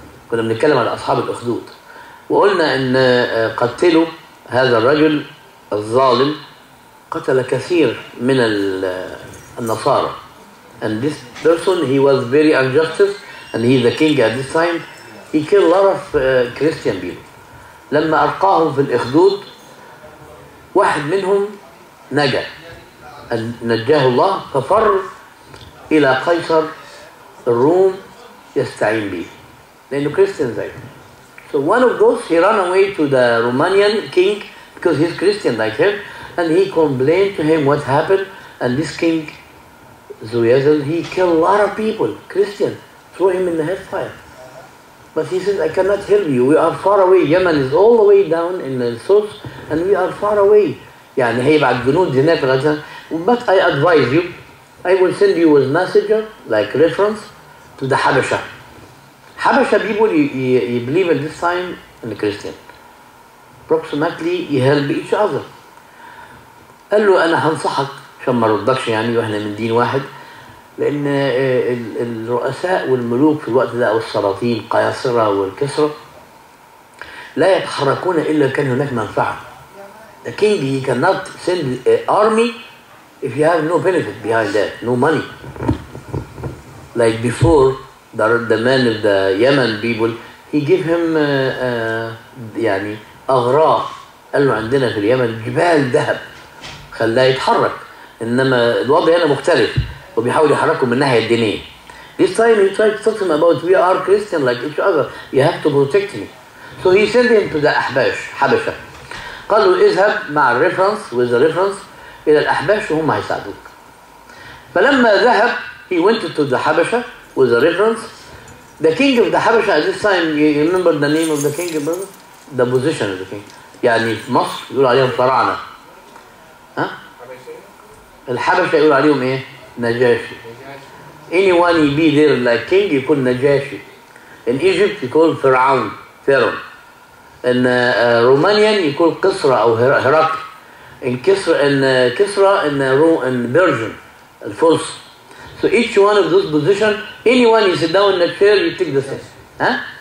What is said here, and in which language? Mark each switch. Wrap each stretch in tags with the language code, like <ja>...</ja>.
<ar>كنا بنتكلم عن أصحاب الأخدود وقلنا إن قتلوا هذا الرجل الظالم، قتل كثير من النصارى.</ar> <en>And this person, he was very unjust and he is the king at this time. He killed a lot of Christian people.</en> <ar>لما ألقاهم في الأخدود واحد منهم نجا، نجاه الله ففر إلى قيصر الروم يستعين به لأنه Christian زيه.</ar> <en>So one of those, he ran away to the Romanian king because he's Christian like him, and he complained to him what happened. And this king Zuyazel, he killed a lot of people, Christian, threw him in the hellfire. But he said, I cannot help you. We are far away. Yemen is all the way down in the south, and we are far away.</en> <ar>يعني هيبعت جنود هناك لغاية.</ar> <en>But I advise you, I will send you a messenger, like reference, to the Habasha. Habasha people, you believe at this time in the Christian. Approximately, you help each other.</en> <ar>قال له أنا هنصحك عشان ما ردكش يعني وإحنا من دين واحد، لأن الرؤساء والملوك في الوقت ده أو السلاطين قياصرة والكسرى لا يتحركون إلا كان هناك منفعة.</ar> <en>The king, he cannot send an army if you have no benefit behind that, no money. Like before, the man of the Yemen people, he gave him</en> <ar>يعني أغراء. قال له عندنا في اليمن جبال ذهب، خلاه يتحرك. إنما الوضع هنا مختلف وبيحاول يحركوا من الناحية الدينية.</ar> <en>This time he tried to talk to him about we are Christian like each other, you have to protect me. So he sent him to the أحباش حبشة.</en> <ar>قال له اذهب مع الريفرنس</ar> <en>with the reference</en> <ar>إلى الأحباش وهم هيساعدوك. فلما ذهب</ar> <en>he went to the حبشة with the reference. The king of the Habasha at this time, you remember the name of the king, brother? The position of the king.</en> <ar>يعني في مصر يقول عليهم فراعنة. ها؟ الحبشة يقول عليهم إيه؟ نجاشي.</ar> <en>Anyone be there like king</en> <ar>يكون نجاشي.</ar> <en>In Egypt</en> <ar>يكون فرعون،</ar> <en>Pharaoh. In Romanian</en> <ar>يكون قسرة أو هرقل.</ar> <en>In Kisra in Persian الفرس. So each one of those positions, anyone you sit down in the chair, you take the same. Huh?</en>